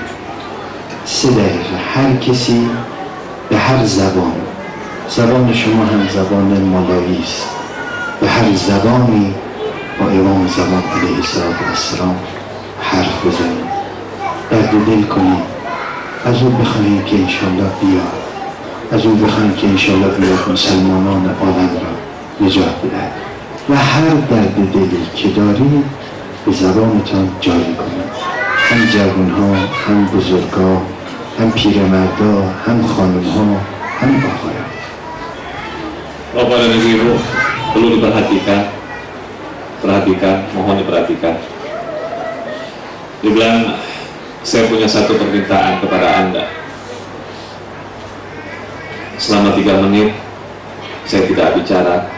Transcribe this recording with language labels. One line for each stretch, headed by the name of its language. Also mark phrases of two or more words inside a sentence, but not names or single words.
Persian: 3 دقیقه هر کسی به هر زبان شما هم زبان مالایی است، به هر زبانی با امام زمان
Arabic: علیه السلام
Persian: حرف بزنید، درد دل کنید، از او بخواهید که انشاءالله بیاد، از او بخواهید که انشاءالله بیاد مسلمانان عالم را نجات بدهد و هر درد دلی که دارید به زبانتان جاری کنید. هم جوانها، هم بزرگا، هم پیرمردا، هم خانمها، هم آقایان.
Indonesian: Bapak dan Ibu, perlu diperhatikan, mohon diperhatikan. Dibilang saya punya satu permintaan kepada Anda. Selama 3 menit saya tidak bicara.